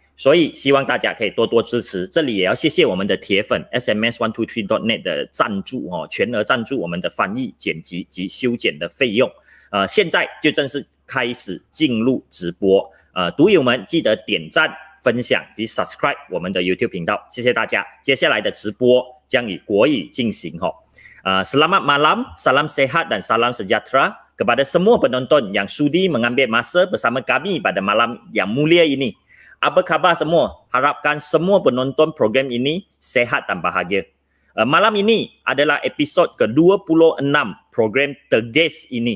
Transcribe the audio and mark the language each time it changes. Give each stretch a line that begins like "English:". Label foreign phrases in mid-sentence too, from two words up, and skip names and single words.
Chinese: 所以希望大家可以多多支持，这里也要谢谢我们的铁粉 SMS123.net 的赞助哦，全额赞助我们的翻译、剪辑及修剪的费用。现在就正式开始进入直播，读友们记得点赞、分享及 subscribe 我们的 YouTube 频道，谢谢大家。接下来的直播将以国语进行哦。
Malay: Selamat malam, salam sehat dan salam sejahtera kepada semua penonton yang sudi mengambil masa bersama kami pada malam yang mulia ini. Apa khabar semua? Harapkan semua penonton program ini sehat dan bahagia. Malam ini adalah episod ke-26 program Tegas ini.